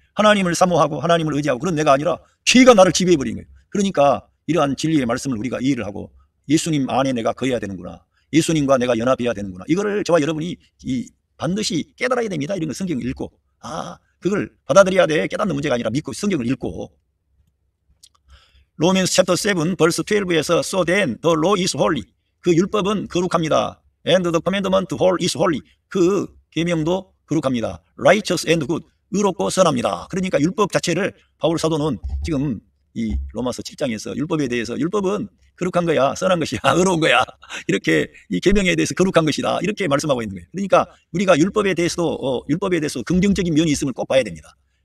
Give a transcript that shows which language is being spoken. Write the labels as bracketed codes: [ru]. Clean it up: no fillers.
[ko] 하나님을 사모하고 하나님을 의지하고 그런 내가 아니라 죄가 나를 지배해버리는 거예요. 그러니까 이러한 진리의 말씀을 우리가 이해를 하고 예수님 안에 내가 거해야 되는구나. 예수님과 내가 연합해야 되는구나. 이거를 저와 여러분이 반드시 깨달아야 됩니다. 이런 걸 성경을 읽고 그걸 받아들여야 돼. 깨닫는 문제가 아니라 믿고 성경을 읽고 로맨스 챕터 7 벌스 12에서 [en] so then the law is holy. [ko] 그 율법은 거룩합니다. [en] and the commandment is holy. [ko] 그 계명도 거룩합니다. [en] righteous and good. [ko] 의롭고 선합니다. 그러니까 율법 자체를 바울 사도는 지금 이 로마서 7장에서 율법에 대해서 율법은 거룩한 거야, 선한 것이야, 의로운 거야, 이렇게 이 계명에 대해서 거룩한 것이다, 이렇게 말씀하고 있는 거예요. 그러니까 우리가 율법에 대해서도 긍정적인 면이 있음을 꼭 봐야 됩니다.